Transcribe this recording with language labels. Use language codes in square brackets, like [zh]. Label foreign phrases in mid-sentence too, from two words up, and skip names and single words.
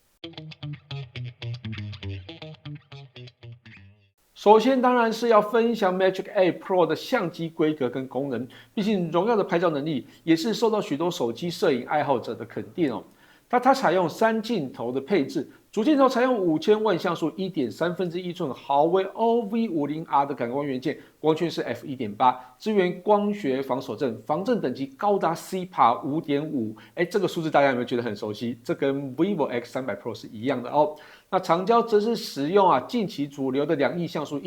[zh] 首先當然是要分享 Magic 8 Pro 的相機規格跟功能，畢竟榮耀的拍照能力也是受到許多手機攝影愛好者的肯定它採用3鏡頭的配置，主鏡頭採用5000萬像素1.3/1寸豪威 OV50R 的感光元件，光圈是 f1.8， 支援光學防手震，防震等級高達 CPA 5.5。這個數字大家有沒有覺得很熟悉？這跟 Vivo X300 Pro 是一樣的那長焦則是使用近期主流的2億像素